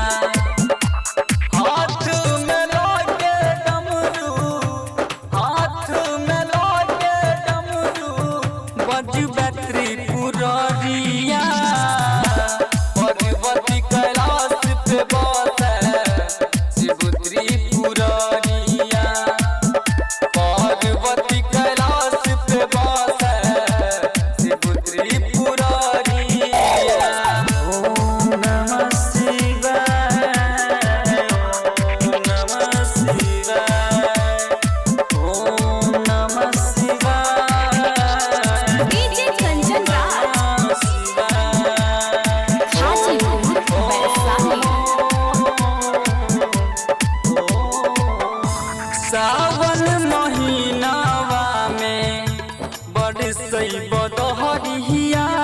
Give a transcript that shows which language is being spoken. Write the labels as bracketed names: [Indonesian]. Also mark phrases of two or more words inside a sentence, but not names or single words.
[Bhojpuri] हाथ में लागे डमरू, हाथ में लागे डमरू, बजबे त्रिपुरारिया। पार्वती कैलाश पे बसे शिव त्रिपुरारिया। पार्वती कैलाश पे बसे शिव त्रिपुरारिया। [Sanskrit] ओम नमः शिवाय, ओम नमः शिवाय, ओम नमः शिवाय। [Bhojpuri] डीजे कंचन राज, हाजीपुर वैशाली। सावन महीनावा में बरसई बदहरिया।